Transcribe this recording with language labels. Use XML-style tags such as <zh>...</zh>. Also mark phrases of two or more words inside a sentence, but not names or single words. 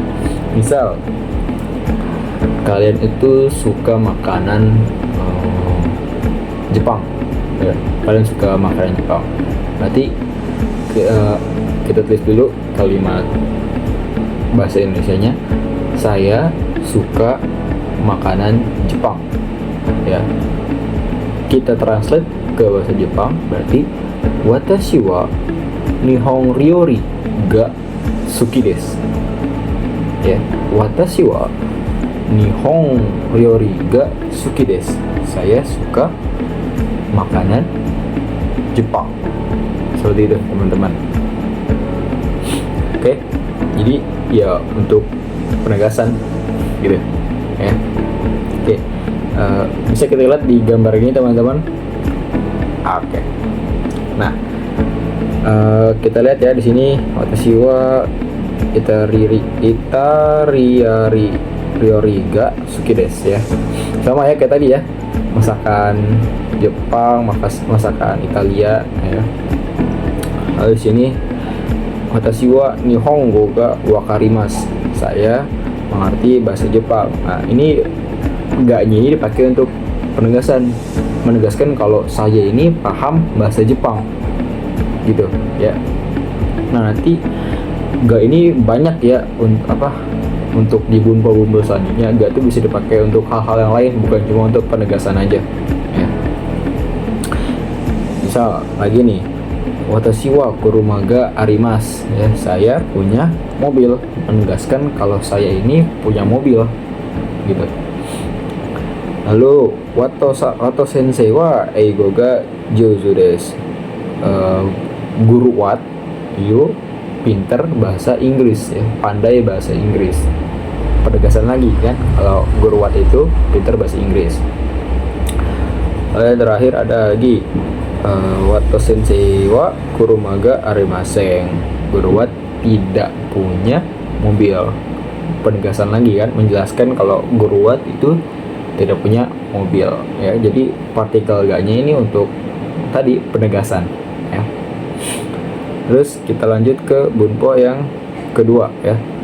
<id>Misal kalian itu suka makanan Jepang ya, kalian suka makanan Jepang, berarti kita tulis dulu kalimat bahasa Indonesianya, saya suka makanan Jepang ya. Kita translate ke bahasa Jepang, berarti</id> <ja>私は日本料理が好きです</ja> <id>ya.</id> <ja>私は日本料理が好きです,</ja> <id>saya suka makanan Jepang. Seperti itu teman-teman. Oke, jadi ya untuk penegasan gitu ya. Oke, bisa kita lihat di gambar ini teman-teman. Oke, nah kita lihat ya di sini</id> <ja>私は料理が好きです</ja> <id>ya. Sama ya kayak tadi ya, masakan Jepang, masakan Italia ya. Lalu di sini</id> <ja>私は日本語が分かります,</ja> <id>saya mengerti bahasa Jepang. Nah, ini ga-nya ini dipakai untuk penegasan, menegaskan kalau saya ini paham bahasa Jepang gitu ya. Nah, nanti ga ini banyak ya untuk di bunpo-bunpo selanjutnya. Ga itu bisa dipakai untuk hal-hal yang lain, bukan cuma untuk penegasan aja ya. Misal lagi nih,</id> <ja>私は車があります</ja> <id>ya, saya punya mobil, menegaskan kalau saya ini punya mobil gitu.</id> <ja>Lalu ワト先生は英語が上手です,</ja> <id>guru Wat itu pinter bahasa Inggris ya, pandai bahasa Inggris. Penegasan lagi kan, kalau guru Wat itu pinter bahasa Inggris. Lalu terakhir ada lagi</id> <ja>ワト先生は車がありません,</ja> <id>guru Wat tidak punya mobil. Penegasan lagi kan, menjelaskan kalau guru Wat itu tidak punya mobil ya. Jadi partikel ga-nya ini untuk tadi penegasan ya. Terus kita lanjut ke bunpo yang kedua ya.</id>